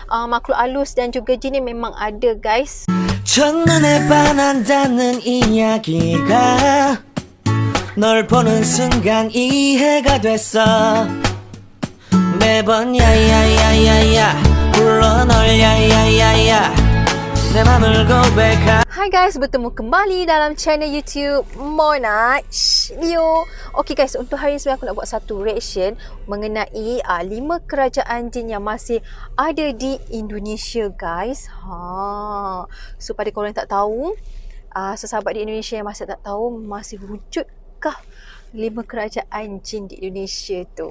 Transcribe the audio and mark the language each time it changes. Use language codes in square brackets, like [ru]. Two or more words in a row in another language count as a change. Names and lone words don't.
[ms] makhluk halus dan juga jin ni memang ada, guys. [ko] 첫눈에 반한다는 이야기가 널 보는 순간 이해가 됐어 매번 야야야야야 불러 널 야야야야 내 맘을 고백하. [ms] Hai guys, bertemu kembali dalam channel YouTube Mona Leo. Okay guys, untuk hari ini aku nak buat satu reaction mengenai 5 kerajaan jin yang masih ada di Indonesia, guys. So pada korang yang tak tahu, sesahabat di Indonesia yang masih tak tahu, masih wujudkah 5 kerajaan jin di Indonesia tu?